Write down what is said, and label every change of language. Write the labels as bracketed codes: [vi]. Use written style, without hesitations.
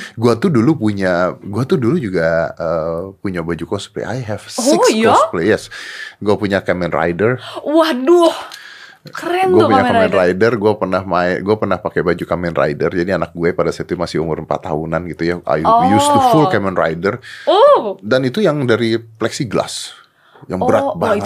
[id] Gue tuh dulu juga punya baju cosplay. [en] I have 6 cosplay. Yes, [id] gue punya [en] Kamen Rider. [id] Waduh. Keren tuh Kamen Rider. Gue pernah pakai baju Kamen Rider. Jadi anak gue pada saat itu masih umur 4 tahunan gitu ya. [en] I used to full Kamen Rider. [id] Dan itu yang dari plexiglass, yang berat banget.